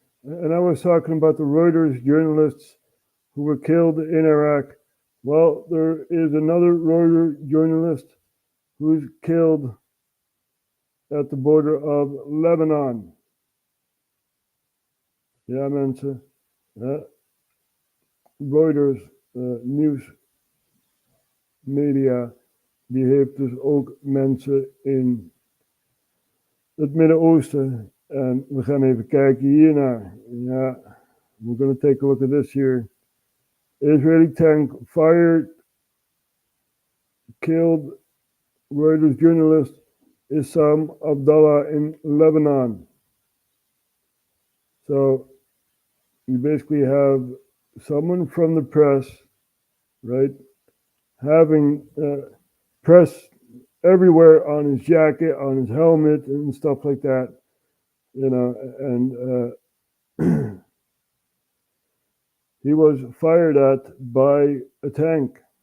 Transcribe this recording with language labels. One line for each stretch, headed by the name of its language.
English: And I was talking about the Reuters journalists who were killed in Iraq. Well, there is another Reuters journalist who's killed at the border of Lebanon.
Dutch: Ja, mensen. Reuters nieuws media, die heeft dus ook mensen in het Midden-Oosten. En we gaan even kijken hiernaar. Ja,
English: we're going to take a look at this here. Israeli tank fired, killed Reuters journalist Issam Abdallah in Lebanon. So you basically have someone from the press, right, having press everywhere on his jacket, on his helmet, and stuff like that, you know, and he was fired at by a tank.